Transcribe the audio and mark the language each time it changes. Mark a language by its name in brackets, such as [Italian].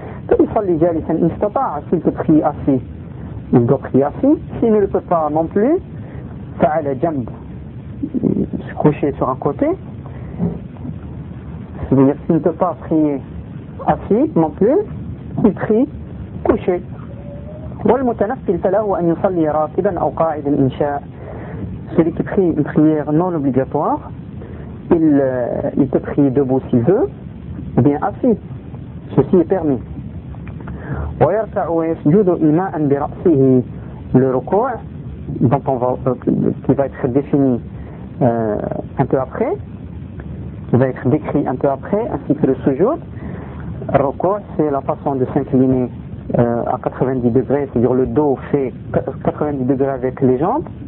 [French] S'il peut prier assis, il doit prier assis. S'il ne le peut pas non plus, [Arabic] فعلى جنب, [French] se coucher sur un côté, c'est-à-dire s'il ne peut pas prier assis non plus, il prie couché. [Arabic] والمتنفل فله أن يصلي راكبا أو قاعدا إن شاء. [French] Celui qui prie une prière non obligatoire, il peut prier debout s'il veut, ou bien assis. Ceci est permis. [Arabic] ويركع ويسجد إيماء برأسه. [French] Le ركوع dont on va, qui va être défini un peu après, qui va être décrit un peu après, ainsi que le sujoud. ركوع, c'est la façon de s'incliner à 90 degrés, c'est-à-dire le dos fait 90 degrés avec les jambes.